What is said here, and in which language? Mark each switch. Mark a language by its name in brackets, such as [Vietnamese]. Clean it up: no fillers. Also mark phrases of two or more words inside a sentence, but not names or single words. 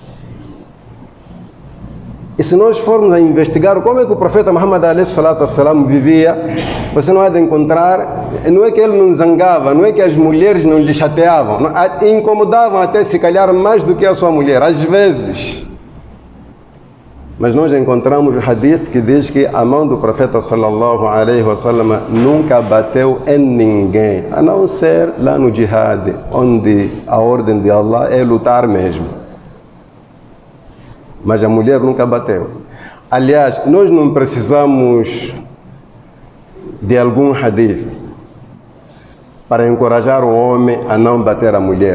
[Portuguese] E se nós formos a investigar como é que o profeta Muhammad a.s. vivia, você não há de encontrar, não é que ele não zangava, não é que as mulheres não lhe chateavam, incomodavam até se calhar mais do que a sua mulher, às vezes. Mas nós encontramos o hadith que diz que a mão do profeta [Arabic] صلى الله عليه وسلم [Portuguese] nunca bateu em ninguém, a não ser lá no jihad, onde a ordem de Allah é lutar mesmo. Mas a mulher nunca bateu. Aliás, nós não precisamos de algum hadith para encorajar o homem a não bater a mulher.